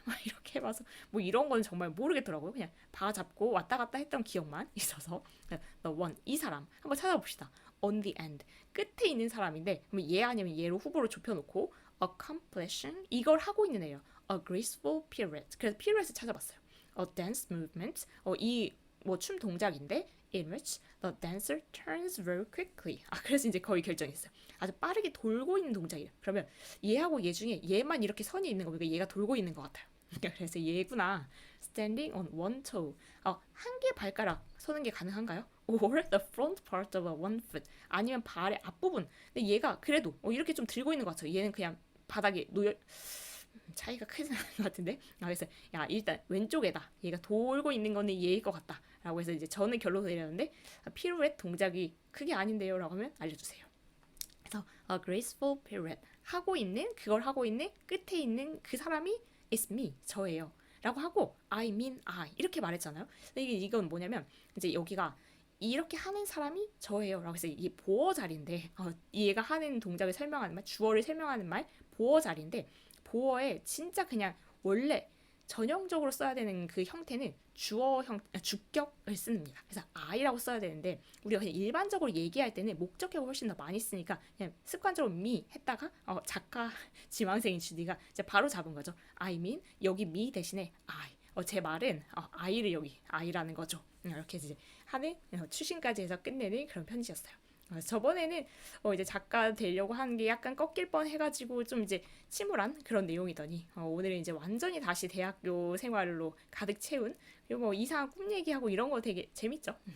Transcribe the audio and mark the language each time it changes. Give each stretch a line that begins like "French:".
Korean: 막 이렇게 해봐서 뭐 이런 건 정말 모르겠더라고요. 그냥 바 잡고 왔다 갔다 했던 기억만 있어서
English: The one
Korean: 이 사람 한번 찾아봅시다.
English: On the end
Korean: 끝에 있는 사람인데 그럼 얘 아니면 얘로 후보로 좁혀놓고 accomplishing 이걸 하고 있는 애예요.
English: A graceful pirouette.
Korean: 그래서 pirouette 찾아봤어요.
English: A dance movement
Korean: 이 뭐 춤 동작인데
English: in which the dancer turns very quickly.
Korean: 그래서 이제 거의 결정했어요. 아주 빠르게 돌고 있는 동작이에요. 그러면 얘하고 얘 중에 얘만 이렇게 선이 있는 거 보니까 얘가 돌고 있는 것 같아요. 그래서 얘구나.
English: Standing on one toe.
Korean: 한 개 발가락 서는 게 가능한가요?
English: Or the front part of a one foot.
Korean: 아니면 발의 앞부분. 근데 얘가 그래도 이렇게 좀 들고 있는 것 같아요. 얘는 그냥 바닥에 놓여 차이가 크지 않은 것 같은데. 그래서 야 일단 왼쪽에다 얘가 돌고 있는 거는 얘일 것 같다. 라고 해서 이제 저는 결론을 내렸는데 피루엣 동작이 그게 아닌데요. 라고 하면 알려주세요. 그래서
English: a graceful pirouette
Korean: 하고 있는 그걸 하고 있는 끝에 있는 그 사람이
English: is me
Korean: 저예요. 라고 하고
English: I mean
Korean: I 이렇게 말했잖아요. 근데 이건 뭐냐면 이제 여기가 이렇게 하는 사람이 저예요. 라고 해서 이게 보어 자리인데 얘가 하는 동작을 설명하는 말 주어를 설명하는 말 보어 자리인데 보어에 진짜 그냥 원래 전형적으로 써야 되는 그 형태는 주격을 씁니다. 그래서 I라고 써야 되는데 우리가 그냥 일반적으로 얘기할 때는 목적격을 훨씬 더 많이 쓰니까 그냥 습관적으로 me 했다가 작가 지망생인 주디가 이제 바로 잡은 거죠. I mean 여기 me 대신에 I. 제 말은 I를 여기 I라는 거죠. 이렇게 이제 하는 추신까지 해서 끝내는 그런 편지였어요. 저번에는 이제 작가 되려고 하는 게 약간 꺾일 뻔 해가지고 좀 이제 침울한 그런 내용이더니 오늘은 이제 완전히 다시 대학교 생활로 가득 채운 그리고 뭐 이상한 꿈 얘기하고 이런 거 되게 재밌죠.